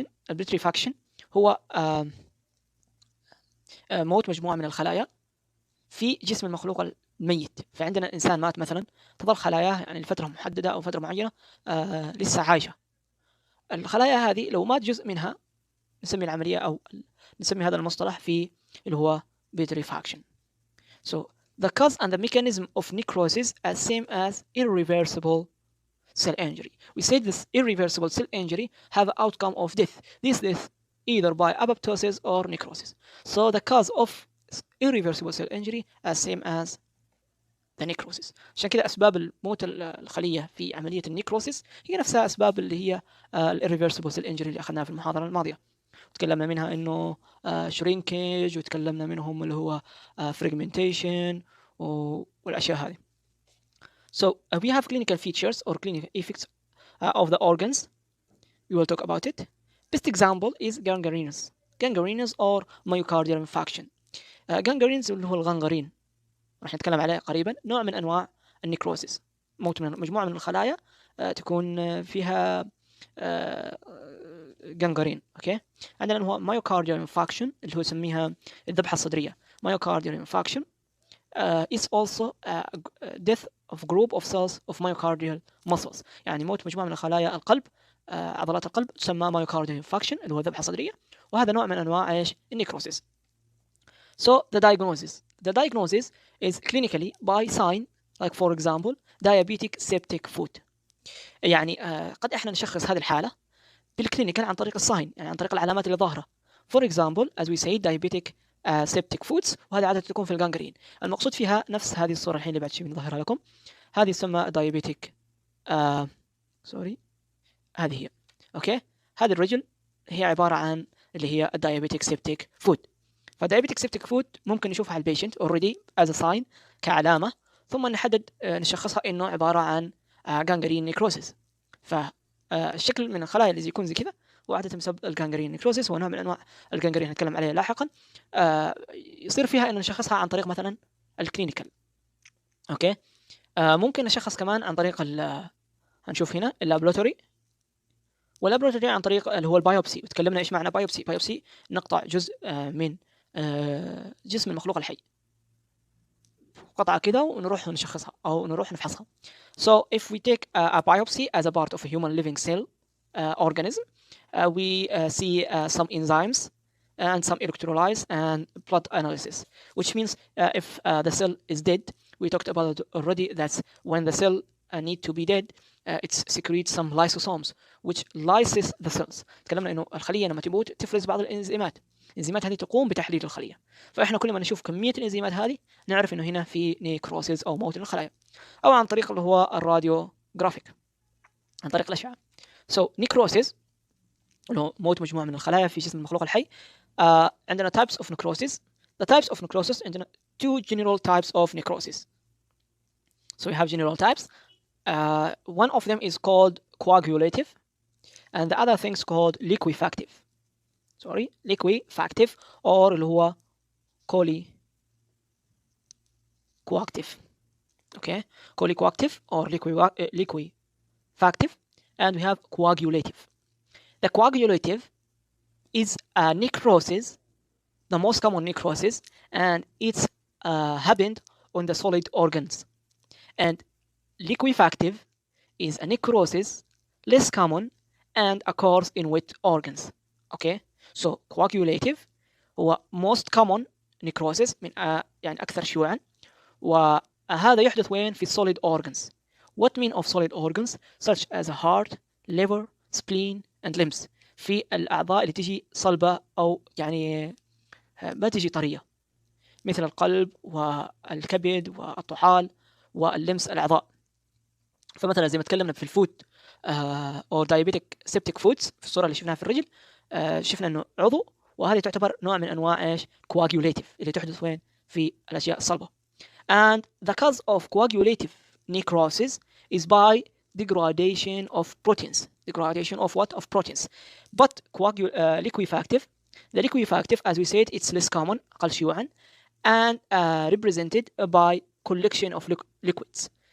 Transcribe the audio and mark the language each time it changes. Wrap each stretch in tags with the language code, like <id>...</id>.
<ar>البتريفاكشن هو موت مجموعة من الخلايا في جسم المخلوق الميت. فعندنا إنسان مات مثلا، تظل خلاياه يعني لفترة محددة أو فترة معينة لسه عايشة. الخلايا هذه لو مات جزء منها نسمي العملية أو نسمي هذا المصطلح في اللي هو putrefaction.</ar> <en>So the cause and the mechanism of necrosis as same as irreversible cell injury. We said this irreversible cell injury have an outcome of death. This death either by apoptosis or necrosis. So the cause of irreversible cell injury as same as the necrosis.</en> <ar>عشان كده أسباب الموت الخلية في عملية النيكروسيس هي نفسها أسباب اللي هي</ar> <en>irreversible cell injury</en> <ar>اللي أخذناها في المحاضرة الماضية. تكلمنا منها إنه shrinkage وتكلمنا منهم اللي هو fragmentation والأشياء هذه.</ar> <en>So we have clinical features or clinical effects of the organs. We will talk about it. Best example is gangrenous or myocardial infarction.</en> <ar>gangrenous اللي هو الغنغرين راح نتكلم عليه قريبا. نوع من أنواع النيكروسيس، موت من مجموعة من الخلايا تكون فيها جانجرين. اوكي، عندنا اللي هو myocardial infarction اللي هو يسميها الذبحة الصدرية.</ar> <en>myocardial infarction is also death of group of cells of myocardial muscles.</en> <ar>يعني موت مجموعة من خلايا القلب، عضلات القلب، تسمى myocardial infarction اللي هو ذبحة صدرية، وهذا نوع من أنواع إيش؟ النيكروسيس.</ar> <en>So the diagnosis is clinically by sign like for example diabetic septic foot.</en> <ar>يعني قد احنا نشخص هذه الحالة بالكلينيكال عن طريق الساين، يعني عن طريق العلامات اللي ظاهرة.</ar> <en>For example as we say diabetic septic foods،</en> <ar>وهذه عادة تكون في الجانجرين. المقصود فيها نفس هذه الصورة الحين اللي بعد شيء بنظهرها لكم. هذه تسمى diabetic هذه هي. اوكي، هذه الرجل هي عبارة عن اللي هي diabetic septic foot. فdiabetic septic foot ممكن نشوفها على البيشنت</ar> <en>already as a sign</en> <ar>كعلامة، ثم نحدد نشخصها إنه عبارة عن gangrene necrosis. فالشكل من الخلايا اللي يكون زي كذا وعادة بسبب الجانجرين نيكروسيس، ونوع من أنواع الجانجرين هنتكلم عليه لاحقا. يصير فيها إن نشخصها عن طريق مثلا الكلينيكال. أوكي، ممكن نشخص كمان عن طريق هنشوف هنا اللابلاتوري، واللابلاتوري عن طريق اللي هو البايوبسي. وتكلمنا إيش معنى بايوبسي. نقطع جزء من جسم المخلوق الحي، قطعة كده ونروح نشخصها أو نروح نفحصها.</ar> <en>So if we take a biopsy as a part of a human living cell organism, we see some enzymes and some electrolytes and blood analysis, which means if the cell is dead, we talked about it already, that's when the cell need to be dead, it secretes some lysosomes which lyses the cells.</en> <ar>تكلمنا انه الخليه لما تموت تفرز بعض الانزيمات، الانزيمات هذه تقوم بتحليل الخليه، فاحنا كل ما نشوف كميه الانزيمات هذه نعرف انه هنا في نيكروسيس او موت للخلايا، او عن طريق اللي هو الراديو جرافيك، عن طريق الاشعه. So necrosis اللي هو موت مجموعه من الخلايا في جسم المخلوق الحي. عندنا</ar> <en>types of necrosis. The types of necrosis عندنا two general types of necrosis. So we have general types. One of them is called coagulative, and the other thing is called liquefactive. Sorry, liquefactive, or</en> <ar>اللي هو</ar> <en>coactive. Okay, coactive or liquefactive, and we have coagulative. The coagulative is a necrosis, the most common necrosis, and it's happened on the solid organs. And liquefactive is a necrosis less common and occurs in wet organs. Okay, so coagulative</en> <ar>هو</ar> <en>most common necrosis</en> <ar>من يعني أكثر شيوعا، وهذا يحدث وين؟ في</ar> <en>solid organs. What mean of solid organs such as heart, liver, spleen and limbs.</en> <ar>في الأعضاء اللي تجي صلبة أو يعني ما تجي طرية، مثل القلب والكبد والطحال واللمس الأعضاء. فمثلا زي ما تكلمنا في الفود أو diabetic septic foods في الصورة اللي شفناها في الرجل، شفنا إنه عضو، وهذه تعتبر نوع من أنواع إيش؟ coagulative اللي تحدث وين؟ في الأشياء الصلبة.</ar> <en>And the cause of coagulative necrosis is by degradation of proteins. Degradation of what? Of proteins. But liquefactive, the liquefactive, as we said, it's less common,</en> <ar>أقل شيوعا,</ar> <en>and represented by collection of liquids.</en>